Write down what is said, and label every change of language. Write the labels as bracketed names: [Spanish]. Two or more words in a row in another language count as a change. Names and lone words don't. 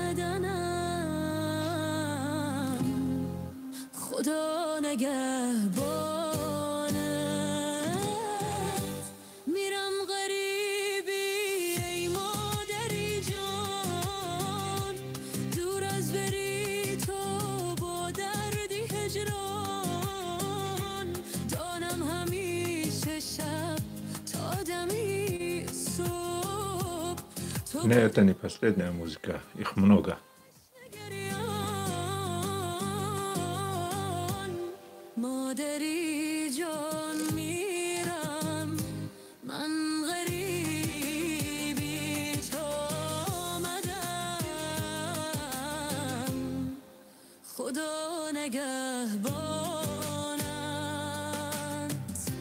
[Tajik] مدنم خدا نگهبانت میرم غریبی ای مادری جان دور از بری تو با دردی هجران دانم همیشه شب تا دمی صبح. [Russian] Не, это не последняя музыка, их много. [Tajik] مادری جان میرم من غریبی تا آمدم خدا نگهبانت.